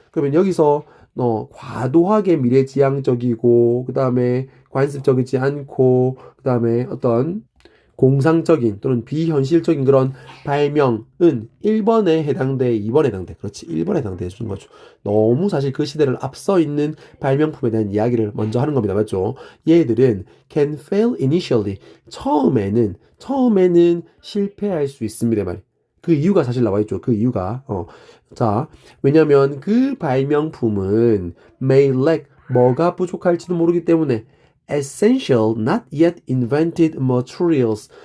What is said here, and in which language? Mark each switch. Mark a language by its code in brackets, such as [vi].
[ko] 그러면 여기서 과도하게 미래지향적이고 그다음에 관습적이지 않고 그다음에 어떤 공상적인 또는 비현실적인 그런 발명은 1번에 해당돼, 2번에 해당돼. 그렇지. 1번에 해당돼 주는 거죠. 너무 사실 그 시대를 앞서 있는 발명품에 대한 이야기를 먼저 하는 겁니다. 맞죠? [en] 얘들은 can fail initially. [ko] 처음에는 실패할 수 있습니다. 말이. 그 이유가 사실 나와 있죠. 그 이유가. 자, 왜냐면 그 발명품은 [en] may lack [ko] 뭐가 부족할지도 모르기 때문에 [en] essential, not yet invented materials.